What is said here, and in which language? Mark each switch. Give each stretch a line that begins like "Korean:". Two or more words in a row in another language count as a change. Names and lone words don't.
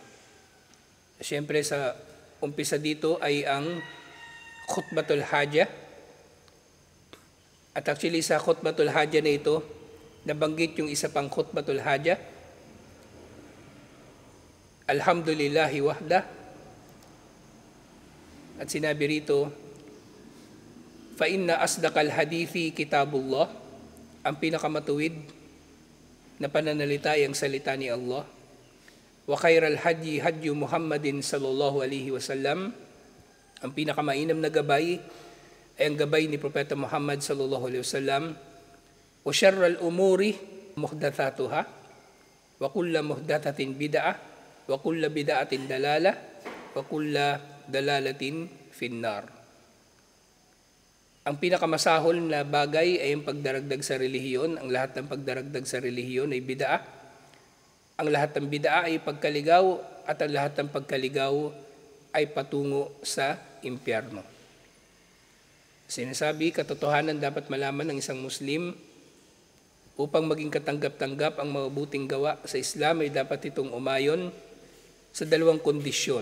Filipino: Siyempre sa umpisa dito ay ang Khutbatul Hajah. At actually sa Khutbatul Hajah na ito, nabanggit yung isa pang Khutbatul Hajah.
Arabic: الْحَمْدُ لِلَّهِ وَحْدَهُ.
Filipino: At sinabi rito,
Arabic: فَإِنَّ أَصْدَقَ الْحَدِيثِ كِتَابُ اللَّهِ,
Filipino: ang pinakamatuwid na pananalita ay ang salita ni Allah.
Arabic: وَخَيْرَ الْهَدْيِ هَدْيُ مُحَمَّدٍ صَلَّى اللَّهُ عَلَيْهِ وَسَلَّمَ,
Filipino: ang pinakamainam na gabay ay ang gabay ni Propeta Muhammad
Arabic: صَلَّى اللَّهُ عَلَيْهِ وَسَلَّمَ. وَشَرَّ الْأُمُورِ مُحْدَثَاتُهَا وَكُلُّ مُحْدَثَةٍ بِدْعَةٌ وَكُلُّ بِدْعَةٍ ضَلَالَةٌ وَكُلُّ ضَلَالَةٍ فِي النَّارِ.
Filipino: Ang pinakamasahol na bagay ay ang pagdaragdag sa relihiyon. Ang lahat ng pagdaragdag sa relihiyon ay bid'ah. Ang lahat ng bid'ah ay pagkaligaw at ang lahat ng pagkaligaw ay patungo sa impyerno. Sinasabi, katotohanan dapat malaman ng isang Muslim Upang maging katanggap-tanggap ang mabuting gawa sa Islam ay dapat itong umayon sa dalawang kondisyon.